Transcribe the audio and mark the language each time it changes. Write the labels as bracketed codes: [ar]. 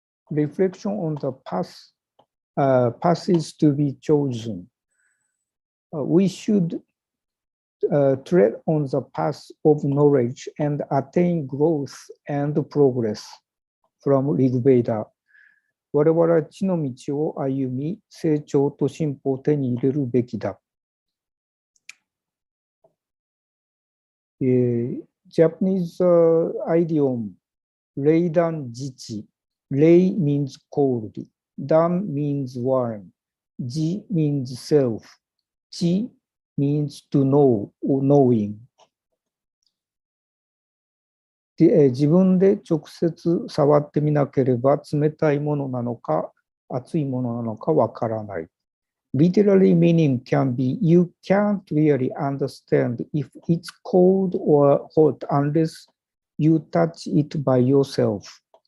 [en] Reflection on the paths to be chosen. We should tread on the path of knowledge and attain growth and progress from Rigveda. [ja] 我々は地の道を歩み、成長と進歩を手に入れるべきだ。 [en] Japanese idiom, 冷暖自治。冷 means cold, 暖 means warm, 自 means self, 知 means to know or knowing. [ja] 自分で直接触ってみなければ冷たいものなのか熱いものなのかわからない。 [en] Literally meaning can be you can't really understand if it's cold or hot unless you touch it by yourself.